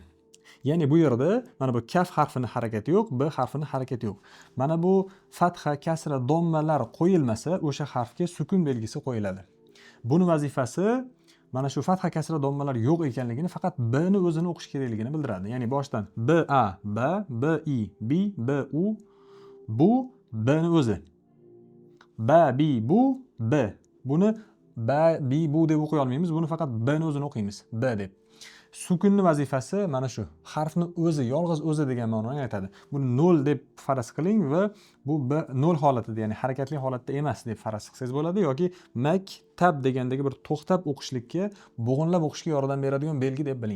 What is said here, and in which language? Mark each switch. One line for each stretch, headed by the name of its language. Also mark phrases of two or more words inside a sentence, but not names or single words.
Uzbek: Ya'ni bu yerda mana bu kaf harfini harakati yo'q, b harfini harakati yo'q. Mana bu fatha, kasra, dommalar qo'yilmasa, o'sha harfga sukun belgisi qo'yiladi. Buni vazifasi mana shu fatha, kasra, dommalar yo'q ekanligini, faqat b ni o'zini o'qish kerakligini bildiradi. Ya'ni boshdan b a b, b i b, b u bu b ni o'zi. Ba bi bu b. Buni ba bi bu deb o'qiy olmaymiz. Buni faqat b ni o'zini o'qiymiz. B deb. Sukunni vazifasi mana shu. Harfni o'zi, yolg'iz o'zi degan ma'noni aytadi. Buni 0 deb faraz qiling va bu 0 holatida, ya'ni harakatli holatda emas deb faraz qilsangiz bo'ladi yoki maktab degandagi bir to'xtab o'qishlikka, bo'g'inlab o'qishga yordam beradigan belgi deb biling.